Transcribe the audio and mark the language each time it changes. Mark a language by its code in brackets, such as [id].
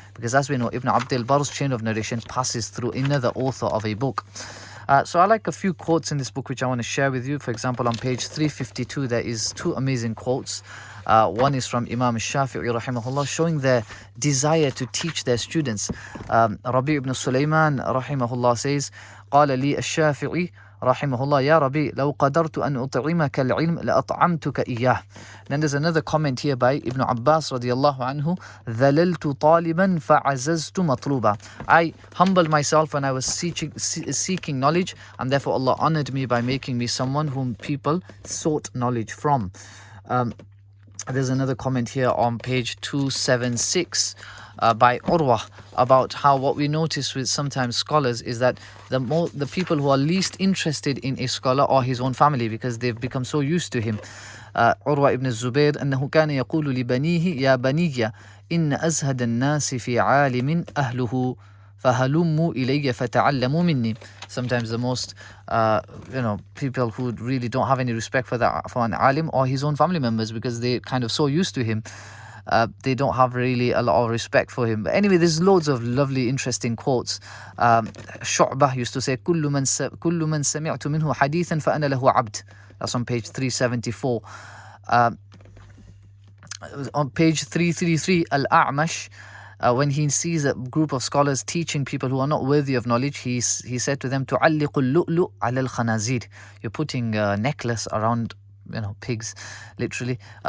[en] Because as we know, Ibn Abd al-Barr's chain of narration passes through another author of a book. So I like a few quotes in this book which I want to share with you. For example, on page 352, there is 2 amazing quotes. One is from Imam Shafi'i rahimahullah, showing their desire to teach their students. Rabi ibn Sulaiman rahimahullah says, [ar] قال لي الشافعي رحمه الله يا ربي لو قدرت أن أطعمك العلم لأطعمتك إياه. [en] Then there's another comment here by Ibn Abbas radiallahu anhu, [ar] ذللت طالبا فعززت مطلوبا. [en] I humbled myself when I was seeking knowledge, and therefore Allah honored me by making me someone whom people sought knowledge from. There's another comment here on page 276 by Urwa about how what we notice with sometimes scholars is that the people who are least interested in a scholar are his own family, because they've become so used to him. [ar] Urwa ibn Zubayr أنه كان يقول لبنيه يا بني إن أزهد الناس في عالم أهله فهلموا إلي فتعلموا مني. [en] Sometimes the most people who really don't have any respect for an alim or his own family members, because they kind of so used to him. They don't have really a lot of respect for him. But anyway, there's loads of lovely, interesting quotes. Shu'bah used to say, [ar] كل من سمعت منه حديثا فأنا له عبد. [en] That's on page 374. On page 333, Al-A'mash, when he sees a group of scholars teaching people who are not worthy of knowledge, he said to them, [ar] تُعَلِّقُ اللُّؤْلُؤْ عَلَى الْخَنَازِيرِ. [en] You're putting a necklace around pigs, literally.